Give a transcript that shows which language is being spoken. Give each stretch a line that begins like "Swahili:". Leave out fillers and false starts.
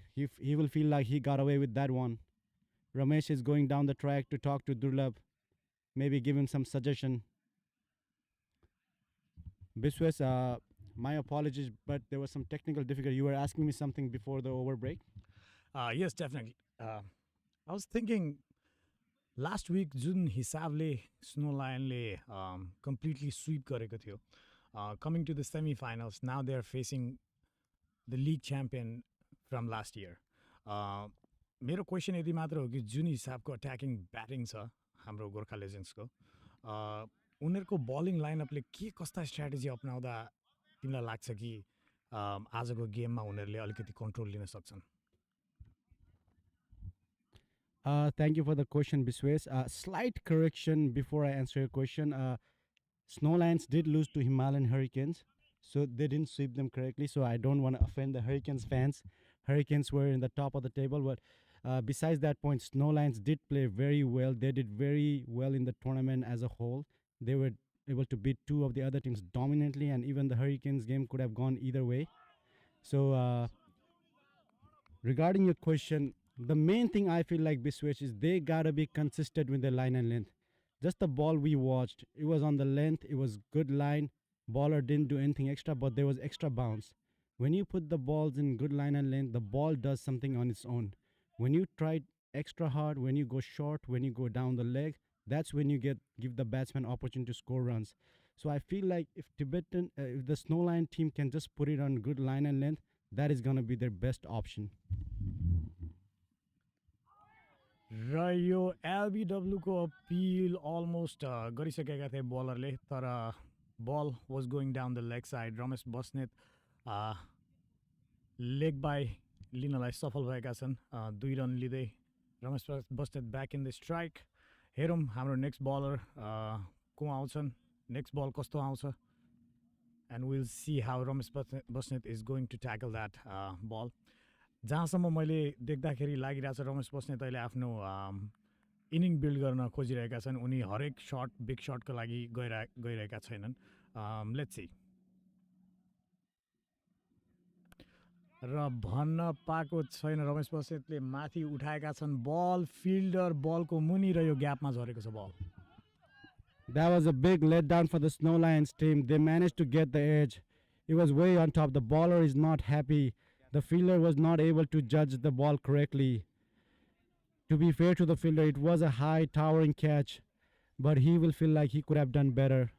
English: He will feel like he got away with that one. Ramesh is going down the track to talk to Durlab, maybe give him some suggestion. Biswas, my apologies, but there was some technical difficulty. You were asking me something before the over break. Yes, definitely. I was thinking last week
Nepali: जुन हिसाबले snow लायनले completely sweep गरेको थियो
English: coming to the semi finals now they are facing the league champion from last year
Nepali: मेरो question यति मात्र हो कि जुन हिसाबको अट्याकिङ ब्याटिङ छ हाम्रो गोर्खा लेजेन्ड्सको उनीहरूको बलिङ लाइनअपले के कस्ता स्ट्राटेजी अपनाउँदा तिमीलाई लाग्छ कि आजको गेममा उनीहरूले अलिकति कन्ट्रोल लिन सक्छन्
English: Thank you for the question, Biswas. Slight correction before I answer your question. Snow Lions did lose to Himalayan Hurricanes, so they didn't sweep them correctly. So I don't want to offend the Hurricanes fans. Hurricanes were in the top of the table, but besides that point, Snow Lions did play very well. They did very well in the tournament as a whole. They were able to beat two of the other teams dominantly, and even the Hurricanes game could have gone either way. So regarding your question, the main thing I feel like Biswech is they gotta be consistent with their line and length. Just the ball we watched, it was on the length, it was good line. Baller didn't do anything extra, but there was extra bounce. When you put the balls in good line and length, the ball does something on its own. When you try extra hard, when you go short, when you go down the leg, that's when you give the batsman opportunity to score runs. So I feel like if if the Snow Lion team can just put it on good line and length, that is gonna be their best option.
Nepali: र यो एलबिडब्ल्यूको appeal almost गरिसकेका थिए बलरले तर
English: ball was going down the leg side
Nepali: Ramesh Basnet leg bye लिनलाई सफल भएका छन् 2 run लिँदै Ramesh Basnet
English: back in the strike
Nepali: हेरौँ हाम्रो नेक्स्ट बलर को आउँछन् नेक्स्ट बल कस्तो आउँछ
English: and will see how Ramesh Basnet is going to tackle that ball
Nepali: जहाँसम्म मैले देख्दाखेरि लागिरहेको छ रमेश बस्नेत अहिले आफ्नो इनिङ बिल्ड गर्न खोजिरहेका छन् उनी हरेक सर्ट बिग सर्टको लागि गइरहेका छैनन्
English: let's see
Nepali: र भन्न पाएको छैन रमेश बस्नेतले माथि उठाएका छन् बल फिल्डर बलको मुनि र यो ग्यापमा झरेको छ बल
English: That was a big letdown for the Snow Lions team. They managed to get the edge. It was way on top. The bowler is not happy. The fielder was not able to judge the ball correctly. To be fair to the fielder, it was a high towering catch, but he will feel like he could have done better.